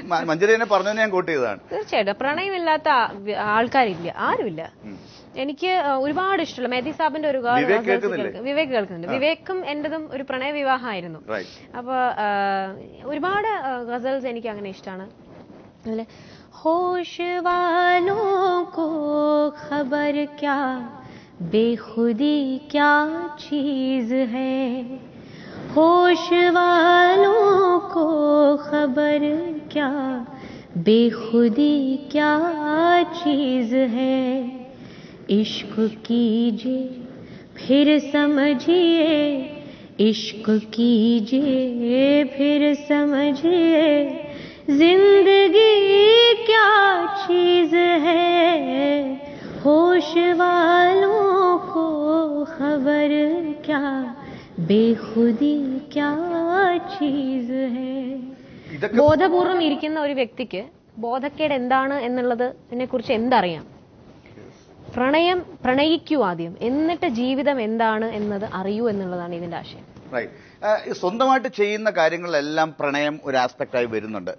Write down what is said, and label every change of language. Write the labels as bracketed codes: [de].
[ml] മഞ്ജരി എന്നെ പറഞ്ഞു, ഞാൻ കോട്ട് ചെയ്തതാണ്. തീർച്ചയായിട്ടും പ്രണയമില്ലാത്ത ആൾക്കാരില്ല, ആരുമില്ല. എനിക്ക് ഒരുപാട് ഇഷ്ടമുള്ള മെഹദി സാബിന്റെ ഒരു വിവേക് കേൾക്കുന്നുണ്ട്. വിവേക്കും എന്റേതും ഒരു പ്രണയ വിവാഹമായിരുന്നു. അപ്പൊ ഒരുപാട് ഗസൽസ് എനിക്ക് അങ്ങനെ ഇഷ്ടമാണ്. അതുപോലെ [hi] ഹോഷ് വാലോ കോ ഖബർ ക്യാ बेखुदी क्या चीज है, होश वालों को खबर क्या बेखुदी क्या चीज है. इश्क कीजिए फिर समझिए, इश्क कीजिए फिर समझिए, जिंदगी क्या चीज है, होश वालों को खबर क्या बेखुदी क्या चीज है. [ml] ബോധപൂർവം ഇരിക്കുന്ന ഒരു വ്യക്തിക്ക് ബോധക്കേട് എന്താണ് എന്നുള്ളതിനെ കുറിച്ച് എന്തറിയാം? പ്രണയിക്കൂ ആദ്യം, എന്നിട്ട് ജീവിതം എന്താണ് എന്നത് അറിയൂ എന്നുള്ളതാണ് ഇതിന്റെ ആശയം. സ്വന്തമായിട്ട് ചെയ്യുന്ന കാര്യങ്ങളിലെല്ലാം പ്രണയം ഒരു ആസ്പെക്റ്റായി വരുന്നുണ്ട്.